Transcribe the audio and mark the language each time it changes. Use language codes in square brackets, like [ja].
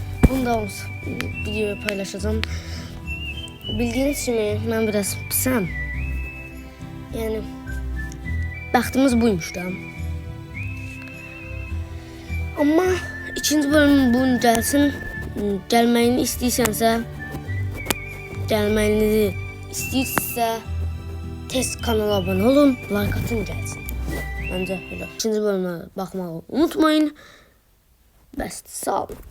[az] Bunu da videoya paylaşacağım. [tr] Bildiğiniz gibi ben biraz [az] pisəm. Yani bəxtimiz buymuş da. Ama ikinci bölüm bunun gəlsin. Gəlməyini istəyirsənsə, tez kanala abone olun, like atın gəlsin. [tr] Bence öyle. [az] İkinci bölümə baxmağı unutmayın. Bəs sağ olun.